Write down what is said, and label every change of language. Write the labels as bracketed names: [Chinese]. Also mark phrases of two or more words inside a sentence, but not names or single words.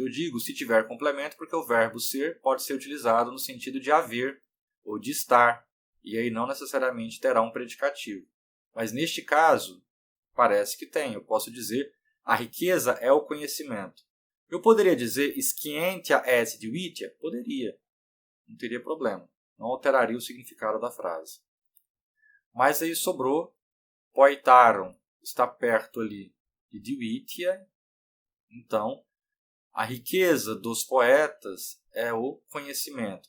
[Portuguese] Eu digo se tiver complemento porque o verbo ser pode ser utilizado no sentido de haver ou de estar. E aí não necessariamente terá um predicativo. Mas neste caso, parece que tem. Eu posso dizer a riqueza é o conhecimento. Eu poderia dizer [Latin] scientia est divitia? [Portuguese] Poderia. Não teria problema. Não alteraria o significado da frase. Mas aí sobrou poetarum. Está perto ali de divitia. Então, a riqueza dos poetas é o conhecimento.